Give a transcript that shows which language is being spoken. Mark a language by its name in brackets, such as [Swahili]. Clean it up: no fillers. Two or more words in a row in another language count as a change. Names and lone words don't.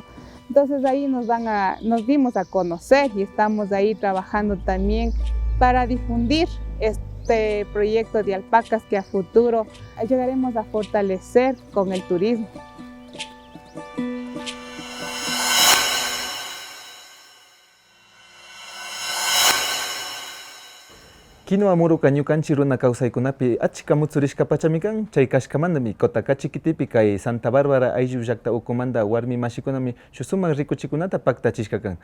[Spanish] Entonces ahí nos dimos a conocer y estamos ahí trabajando también para difundir este proyecto de alpacas que a futuro llegaremos a fortalecer con el turismo. [Quechua] Kino amuru kañukanchik runa kawsaykunapi achka mutsurishkapachami kan, chay kashkamantami Kotakachi kitipi kay Santa Bárbara ayllu llaqta ukumanta warmi mashikunami sumak rikuchikunata paktachishka kan.